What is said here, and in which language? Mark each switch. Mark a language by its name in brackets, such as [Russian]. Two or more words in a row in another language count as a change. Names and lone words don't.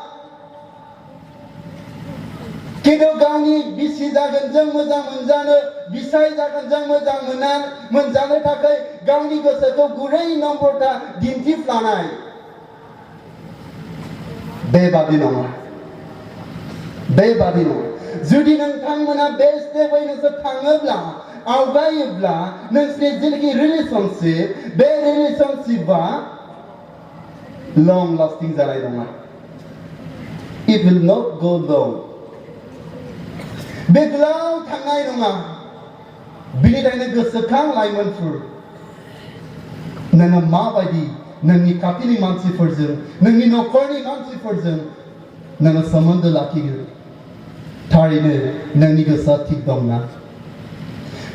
[Bodo] खिन्थु गावनि बिसि जागोनजों मोजां मोनजानो बिसाय जागोनजों मोजां मोनजानो थाखाय गावनि गोसोखौ गुरै नम्रता दिन्थिफ्लानाय बेबादि नङा जुदि नोंथांमोना बे स्टेपै नोंसोर थाङोब्ला आवगायोब्ला नोंसोरनि जेनाखि रिलेशनशिप बे रिलेशनशिपआ लं लास्टिं जानाय नङा [English] it will not go long [Bodo] बे गोलाव थांनाय नङा बिनि थाखायनो गोसोखां लाइमोनफोर नोङो माबायदि नोंनि खाथिनि मानसिफोरजों नोंनि नखरनि मानसिफोरजों नोङो सोमोन्दो लाखिगोन थारैनो नोंनि गोसोआ थिग दंना